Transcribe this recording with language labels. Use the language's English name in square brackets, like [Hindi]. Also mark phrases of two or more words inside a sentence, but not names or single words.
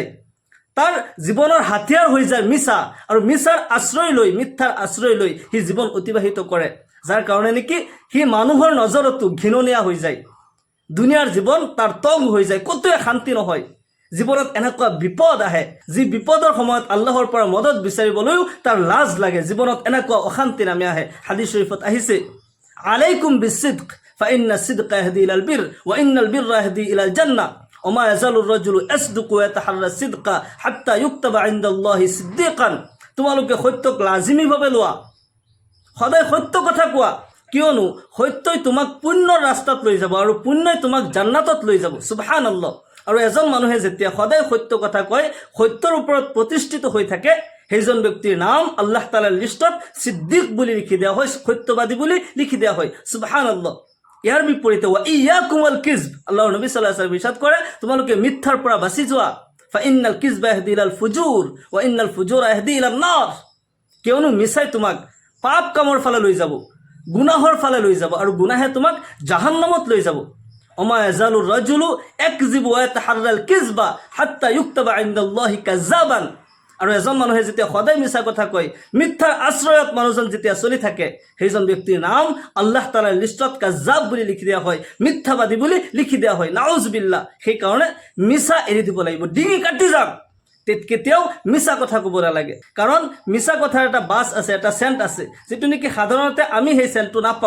[Assamese] তাৰ জীৱনৰ হাতিয়াৰ হৈ যায় মিছা, আৰু মিছাৰ আশ্ৰয় লৈ, মিথ্যাৰ আশ্ৰয় লৈ সি জীৱন অতিবাহিত কৰে, যাৰ কাৰণে নেকি সি মানুহৰ নজৰতো ঘৃণনীয়া হৈ যায়। দুনিয়াৰ জীৱন তাৰ তং হৈ যায়, ক'তোৱে শান্তি নহয়। জীৱনত এনেকুৱা বিপদ আহে, যি বিপদৰ সময়ত আল্লাহৰ পৰা মদত বিচাৰিবলৈও তাৰ লাজ লাগে। জীৱনত এনেকুৱা অশান্তি নামি আহে। হাদিছ শৰীফত আহিছে, [Arabic] عليكم بالصدق فإن الصدق يهدي إلى البر وإن البر يهدي إلى الجنة وما يزال الرجل يصدق ويتحرى الصدق حتى يكتب عند الله صديقا. [Assamese] তোমালোকে সত্যক লাজিমীভাৱে লোৱা, সদায় সত্য কথা কোৱা, কিয়নো সত্যই তোমাক পুণ্যৰ ৰাস্তাত লৈ যাব আৰু পুণ্যই তোমাক জান্নাতত লৈ যাব। সুবহানাল্লাহ। আৰু এজন মানুহে যেতিয়া সদায় সত্য কথা কয়, সত্যৰ ওপৰত প্ৰতিষ্ঠিত হৈ থাকে, সেইজন ব্যক্তিৰ নাম আল্লাহ তাআলাৰ লিষ্টত সিদ্দিক বুলি লিখি দিয়া হয়, সত্যবাদী বুলি লিখি দিয়া হয়। সুবহানাল্লাহ। ইয়াৰ বিপৰীতে [Arabic] وإياكم الكذب, [Assamese] আল্লাহৰ নবী [Arabic] صلى الله عليه وسلم [Assamese] ইৰশাদ কৰে, তোমালোকে মিথ্যাৰ পৰা বাচি যোৱা। [Arabic] فإن الكذب يهدي إلى الفجور وإن الفجور يهدي إلى النار. [Assamese] কিয়নো মিছাই তোমাক পাপ কামৰ ফালে লৈ যাব, গুনাহৰ ফালে লৈ যাব, আৰু গুনাহে তোমাক জাহান্নামত লৈ যাব। [Arabic] وما يزال الرجل يكذب ويتحرى الكذب حتى يكتب عند الله كذابا. [Assamese] আৰু এজন মানুহে যেতিয়া সদায় মিছা কথা কয়, মিথ্যাৰ আশ্ৰয়ত মানুহজন যেতিয়া চলি থাকে, সেইজন ব্যক্তিৰ নাম আল্লাহ তাআলাৰ লিষ্টত কাযাব বুলি লিখি দিয়া হয়, মিথ্যাবাদী বুলি লিখি দিয়া হয়। নাউজুবিল্লাহ। সেইকাৰণে মিছা এৰি দিব লাগিব, ডিঙি কাটি যাওক। কেতিয়াও মিছা কথা ক'ব নালাগে, কাৰণ মিছা কথাৰ এটা বাছ আছে, এটা চেণ্ট আছে, যিটো নেকি সাধাৰণতে আমি সেই চেণ্টটো নাপাওঁ।